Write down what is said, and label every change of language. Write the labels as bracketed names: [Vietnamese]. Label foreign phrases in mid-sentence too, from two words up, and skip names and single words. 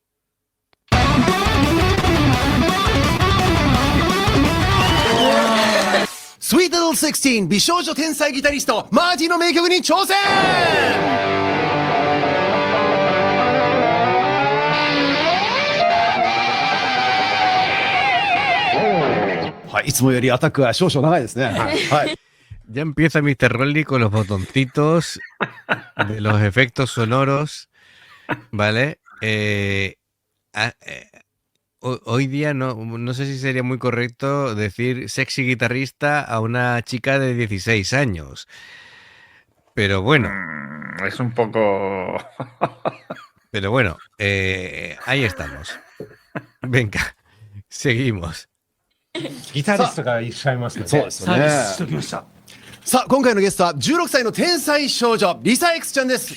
[Japanese] Sweet Little 16 美少女天才ギタリストマーティの名曲に挑戦。はい、いつもよりアタックは少々長いですね。はい。 [Spanish] Ya empieza Mr. Rolly con los botoncitos de los efectos sonoros, ¿vale? Hoy día no sé si sería muy correcto decir sexy guitarrista a una chica de 16 años. Pero bueno, Es un poco... ahí estamos. Venga, seguimos. [Japanese] ギタリストがいらっしゃいますので、そうですよねサービスしておきました。さあ、今回のゲストは16歳の天才少女リサ X ちゃんです。